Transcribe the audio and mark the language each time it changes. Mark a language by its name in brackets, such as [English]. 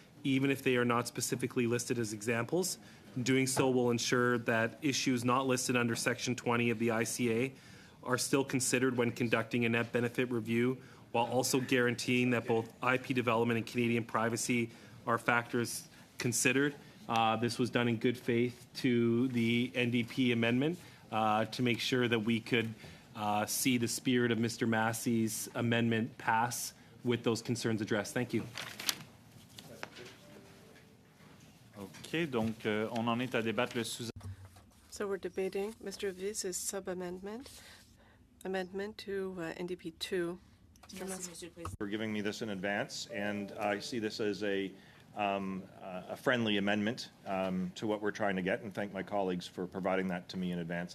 [English] even if they are not specifically listed as examples. Doing so will ensure that issues not listed under Section 20 of the ICA are still considered when conducting a net benefit review, while also guaranteeing that both IP development and Canadian privacy are factors considered. This was done in good faith to the NDP amendment to make sure that we could see the spirit of Mr. Massey's amendment pass with those concerns addressed. Thank you. [French] OK, donc on en est à débattre le sous. [English] So we're debating Mr. Viz's sub-amendment, amendment to NDP 2. Mr. Massey. For giving me this in advance, and I see this as a friendly amendment to what we're trying to get, and thank my colleagues for providing that to me in advance.